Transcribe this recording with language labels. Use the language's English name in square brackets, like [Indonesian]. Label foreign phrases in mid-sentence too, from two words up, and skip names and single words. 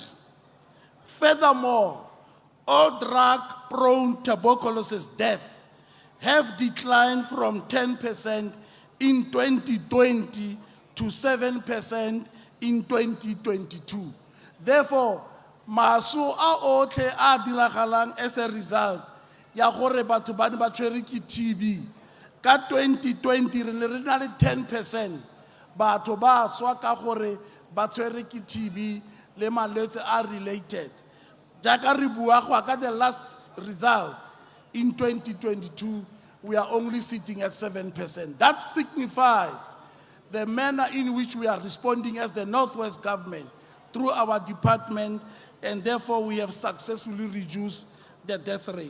[English] Furthermore, all drug-prone tuberculosis deaths have declined from 10% in 2020 to 7% in 2022. Therefore, [Tswana] maso a otle a diragalang [English] as a result [Tswana] ya gore batho ba ne ba tshwere ke TB ka 2020 re ne re na le 10% batho ba swa ka gore ba tshwere ke TB le malwetse a related. Jaaka re bua go ka [English] the last results in 2022, we are only sitting at 7%. That signifies the manner in which we are responding as the Northwest government through our department, and therefore we have successfully reduced the death rate.